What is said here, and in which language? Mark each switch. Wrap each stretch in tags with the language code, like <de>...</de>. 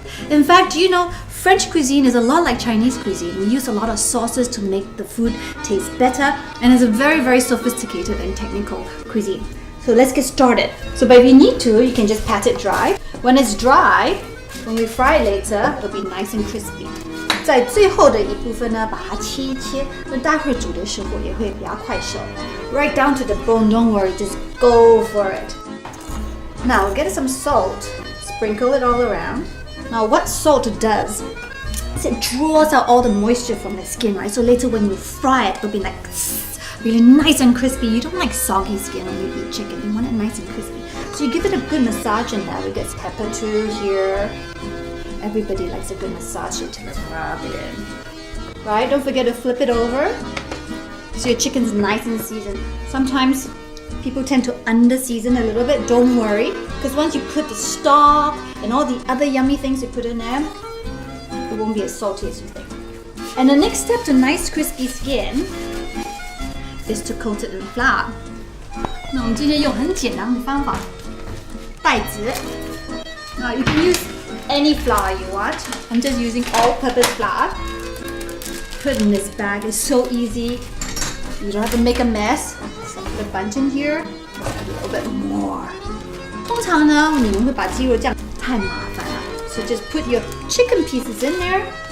<en>In fact, you know, French cuisine is a lot like Chinese cuisine. We use a lot of sauces to make the food taste better, and it's a very, very sophisticated and technical cuisine. So let's get started. So but if you need to, you can just pat it dry. When it's dry, when we fry it later, it'll be nice and crispy.</en> <zh>在最后的一部分呢，把它切一切，那待会煮的时候也会比较快熟。</zh> <en>Right down to the bone, don't worry, just go for it. Now get some salt, sprinkle it all around. Now what salt does is it draws out all the moisture from the skin, right? So later when you fry it, it'll be like really nice and crispy. You don't like soggy skin when you eat chicken. You want it nice and crispy. So you give it a good massage in there. We get pepper too here. Everybody likes a good massage it. Let's rub it in. Right? Don't forget to flip it over so your chicken's nice and seasoned. Sometimes people tend to under-season a little bit. Don't worry, because once you put the stock and all the other yummy things you put in there, it won't be as salty as you think. And the next step to nice crispy skin is to coat it in flour.</en> <zh>那我们今天用很简单的方法，袋子。</zh> <en>Now you can use any flour you want. I'm just using all-purpose flour. Put it in this bag. It's so easy. You don't have to make a mess. The bunch in here, a little bit more.</en> <zh>通常呢，你们会把鸡肉酱太麻烦了</zh> <en>so just put your chicken pieces in there.</en>